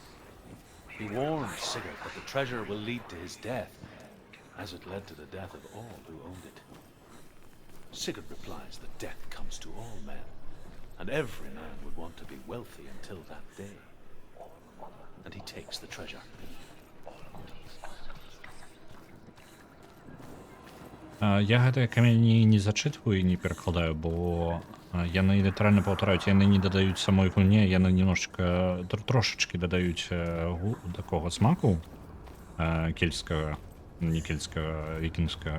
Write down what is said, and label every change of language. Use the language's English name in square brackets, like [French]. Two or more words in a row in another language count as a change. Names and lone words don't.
[English] He warns Sigurd that the treasure will lead to his death, as it led to the death of all who owned it. Sigurd replies that death comes to all men, and every man would want to be wealthy until that day. And he takes the treasure. [Belarusian] Я гэтыя камяні не зачытваю і не перакладаю, бо яны літаральна паўтараюць, яны не дадаюць самой гульне, яны немножечко трошечки дадаюць такого смаку кельтскага, не кельтскага, вікінгскага.